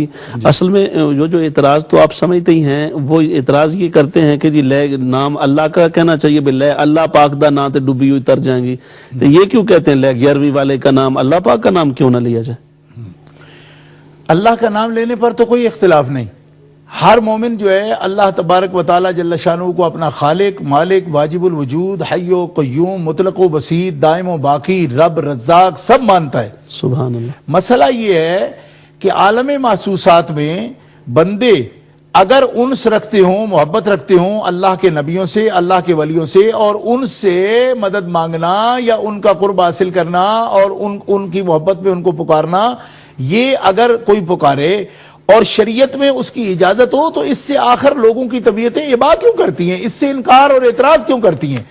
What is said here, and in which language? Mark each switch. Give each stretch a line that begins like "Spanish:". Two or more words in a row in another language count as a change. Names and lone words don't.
Urdu: اصل میں جو اعتراض تو آپ سمجھتے ہی ہیں، وہ اعتراض یہ کرتے ہیں کہ جی لے نام اللہ کا کہنا چاہیے، بھئی
Punjabi: لے اللہ پاک دا نام تے
Urdu: ڈوبی ہوئی تر جائیں گی، تو یہ کیوں کہتے ہیں لے 11ویں والے کا نام اللہ پاک کا نام کیوں نہ لیا جائے؟ اللہ کا نام لینے پر تو کوئی اختلاف نہیں، ہر مومن جو ہے
Arabic: اللہ تبارک و تعالی جل شانہ
Urdu: کو اپنا خالق، مالک، واجب الوجود، حی و قیوم، مطلق و بسیط، دائم و باقی، رب، رزاق سب مانتا ہے۔
Arabic: سبحان اللہ۔
Urdu: مسئلہ یہ ہے کہ عالم محسوسات میں بندے اگر انس رکھتے ہوں، محبت رکھتے ہوں اللہ کے نبیوں سے، اللہ کے ولیوں سے، اور ان سے مدد مانگنا یا ان کا قرب حاصل کرنا اور ان کی محبت میں ان کو پکارنا، یہ اگر کوئی پکارے اور شریعت میں اس کی اجازت ہو تو اس سے آخر لوگوں کی طبیعتیں ابا کیوں کرتی ہیں، اس سے انکار اور اعتراض کیوں کرتی ہیں؟